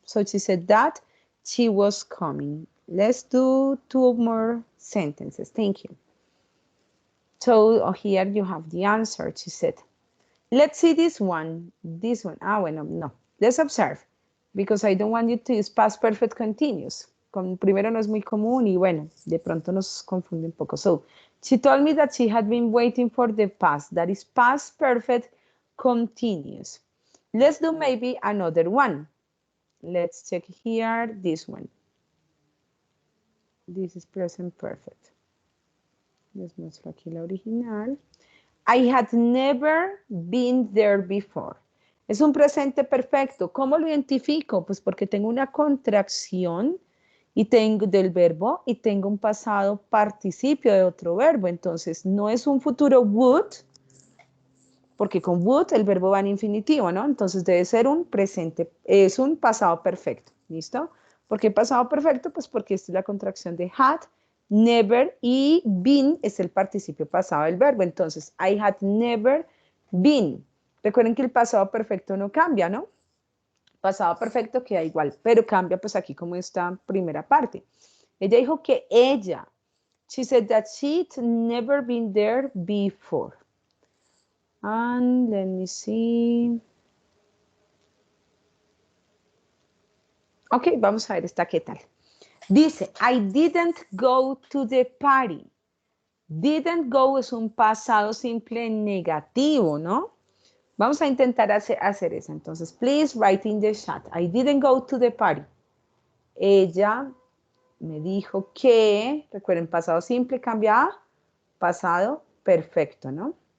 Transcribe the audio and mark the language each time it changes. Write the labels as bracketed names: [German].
[English] So she said that she was coming. Let's do 2 more sentences. Thank you. So here you have the answer. She said, let's see this one. This one. [Spanish] Ah, bueno, no. [English] Let's observe. Because I don't want you to use past perfect continuous. [Spanish] Primero no es muy común y bueno, de pronto nos confunde un poco. [English] So, she told me that she had been waiting for the past. That is past perfect continuous. Let's do maybe another one. Let's check here, this one. This is present perfect. [Spanish] Les muestro aquí la original. [English] I had never been there before. [Spanish] Es un presente perfecto. ¿Cómo lo identifico? Pues porque tengo una contracción y tengo del verbo y tengo un pasado participio de otro verbo. Entonces, no es un futuro would, porque con would el verbo va en infinitivo, ¿no? Entonces, debe ser un presente, es un pasado perfecto. ¿Listo? ¿Por qué pasado perfecto? Pues porque esta es la contracción de had, never y been es el participio pasado del verbo. [English] Entonces, I had never been. [Spanish] Recuerden que el pasado perfecto no cambia, ¿no? Pasado perfecto queda igual, pero cambia pues aquí como esta primera parte. Ella dijo que ella, [English] she said that she'd never been there before. And let me see. [Spanish] Ok, vamos a ver esta qué tal. [English] Dice, I didn't go to the party. [Spanish] Didn't go es un pasado simple negativo, ¿no? Vamos a intentar hacer eso. Entonces, [English] please write in the chat. I didn't go to the party. [Spanish] Ella me dijo que, recuerden, pasado simple cambia a pasado perfecto, ¿no?